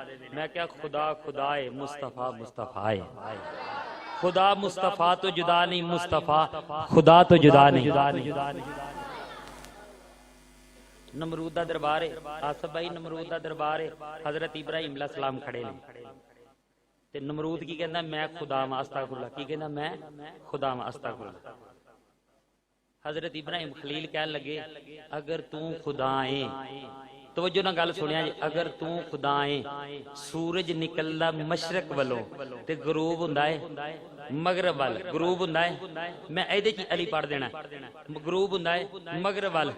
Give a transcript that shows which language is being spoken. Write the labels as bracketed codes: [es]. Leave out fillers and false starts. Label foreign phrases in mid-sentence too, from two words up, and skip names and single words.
[pa] ਮੈਂ ਕਿਆ ਖੁਦਾ ਖੁਦਾ ਹੈ ਮੁਸਤਫਾ ਮੁਸਤਫਾ ਹੈ, ਖੁਦਾ ਮੁਸਤਫਾ ਤੋ ਜੁਦਾ ਨਹੀਂ, ਮੁਸਤਫਾ ਖੁਦਾ ਤੋ ਜੁਦਾ ਨਹੀਂ। ਨਮਰੂਦ ਦਾ ਦਰਬਾਰ ਹੈ, ਆਸਫ ਭਾਈ ਨਮਰੂਦ ਦਾ ਦਰਬਾਰ ਹੈ, ਹਜ਼ਰਤ ਇਬਰਾਹੀਮ ਅਲੈਹਿੱਸਲਾਮ ਖੜ੍ਹੇ ਨੇ। ਤੇ ਨਮਰੂਦ ਕੀ ਕਹਿੰਦਾ, ਮੈਂ ਖੁਦਾ ਵਾਂ, ਅਸਤਗਫੁਰullah। ਕੀ ਕਹਿੰਦਾ, ਮੈਂ ਖੁਦਾ ਵਾਂ, ਅਸਤਗਫੁਰullah। ਹਜ਼ਰਤ ਇਬਰਾਹੀਮ ਖਲੀਲ ਕਹਿ ਲੱਗੇ, ਅਗਰ ਤੂ ਖੁਦਾ ਹੈ, ਤਵੱਜੋ ਨਾ ਗੱਲ ਸੁਣਿਆ ਜੀ, ਅਗਰ ਤੂ ਖੁਦਾ ਹੈ, ਸੂਰਜ ਨਿਕਲਦਾ ਮਸ਼ਰਕ ਵਾਲੋਂ ਤੇ ਗਰੂਬ ਹੁੰਦਾ ਹੈ ਮਗਰਬ ਵਾਲ, ਗਰੂਬ ਹੁੰਦਾ ਹੈ, ਮੈਂ ਇਹਦੇ ਚ ਅਲੀ ਪੜ੍ਹ ਦੇਣਾ, ਗਰੂਬ ਹੁੰਦਾ ਹੈ ਮਗਰਬ ਵਾਲ।